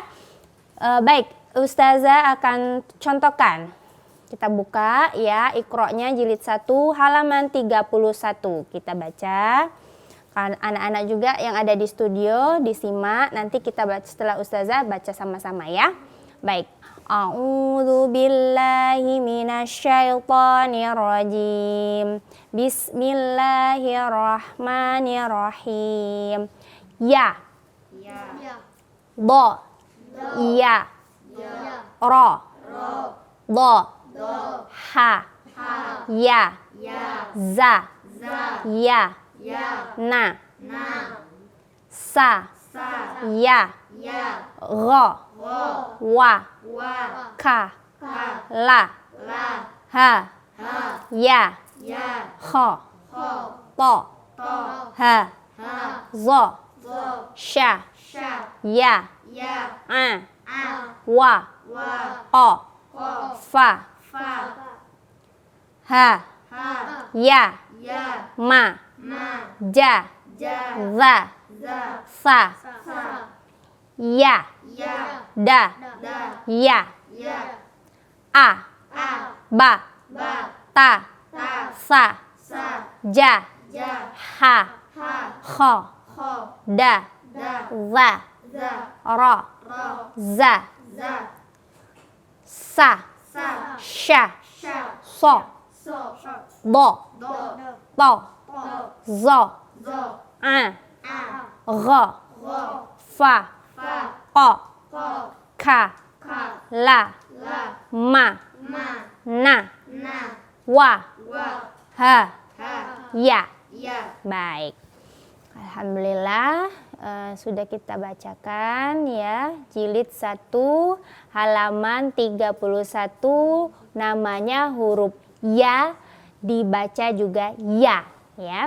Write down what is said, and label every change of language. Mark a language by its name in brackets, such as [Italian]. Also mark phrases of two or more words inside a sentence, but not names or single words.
[Indonesian] Baik, ustazah akan contohkan. Kita buka ya, Iqra-nya jilid 1 halaman 31, kita baca. Anak-anak juga yang ada di studio disimak, nanti kita baca setelah ustazah baca sama-sama ya. Baik. [Arabic] أعوذ بالله من الشيطان الرجيم. بسم الله الرحمن الرحيم. Ya. Ya. Do. Ya. Ya. Ro. Do. Ha. Ya. Ya. Za. Ya. Ya. Na. Sa. Ya. Ya. Ro. Wa. Ka. La. Ha. Ya. Kho. To. Ha. Zo. Sha. Ya. A. Wa. O. Fa. Ha. Ya. ya, ma, ma, ja, ja, za, za, sa, sa, ya, ya, da, da, ya, ya, a, a, ba, ba, ta, ta, sa, sa, ja, ja, ha, ha, kho, kho, da, da, za, za, ro, ro, za, za, sa, sa, sha, sha, so, so, do, do, to, to, zo, zo, a, a, ro, ro, fa, fa, ko, ko, ka, ka, la, la, ma, ma, na, na, wa, wa, ha, ha, ya. ya. [Indonesian] Baik. Alhamdulillah sudah kita bacakan ya jilid 1 halaman 31, namanya huruf ya, dibaca juga ya ya.